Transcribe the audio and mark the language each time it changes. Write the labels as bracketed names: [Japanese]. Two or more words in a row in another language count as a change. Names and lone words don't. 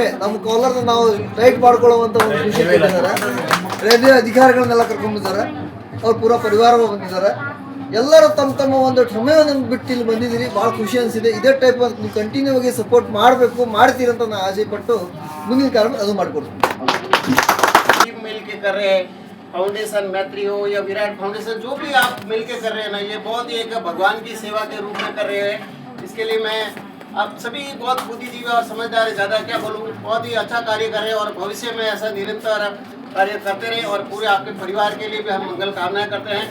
[Kannada] ನಮ್ಮ ಕಾಲರ್ನ ನಾವು ಟೈಟ್ ಮಾಡ್ಕೊಳ್ಳುವಂಥ ಒಂದು ಖುಷಿ ಕೊಟ್ಟಿದ್ದಾರೆ. ರೈಲ್ವೆ ಅಧಿಕಾರಿಗಳನ್ನೆಲ್ಲ ಕರ್ಕೊಂಡಿದ್ದಾರೆ, ಅವ್ರ ಪೂರ ಪರಿವಾರ ಬಂದಿದ್ದಾರೆ. ಎಲ್ಲರೂ ತಮ್ಮ ತಮ್ಮ ಒಂದು ಸಮಯವನ್ನು ಬಿಟ್ಟು ಇಲ್ಲಿ ಬಂದಿದ್ದೀರಿ. ಭಾಳ ಖುಷಿ ಅನಿಸಿದೆ. ಇದೇ ಟೈಪ್ ನೀವು ಕಂಟಿನ್ಯೂ ಆಗಿ ಸಪೋರ್ಟ್ ಮಾಡಬೇಕು, ಮಾಡ್ತೀರಂತ ನಾನು ಆಸೆ ಪಟ್ಟು ಮುಂದಿನ ಕಾರ್ಯ ಅದು ಮಾಡಿಕೊಡ್ತೀನಿ. [Hindi] मिल के कर रहे हैं, फाउंडेशन मैत्री हो या विराट फाउंडेशन, जो भी आप मिल के कर रहे हैं ना, ये बहुत ही एक भगवान की सेवा के रूप में कर रहे हैं. इसके लिए मैं आप सभी बहुत बुद्धिजीवी और समझदार, ज़्यादा क्या बोलूँ, बहुत ही अच्छा कार्य कर रहे हैं और भविष्य में ऐसा निरंतर कार्य करते रहे और पूरे आपके परिवार के लिए भी हम मंगल कामनाएं करते हैं.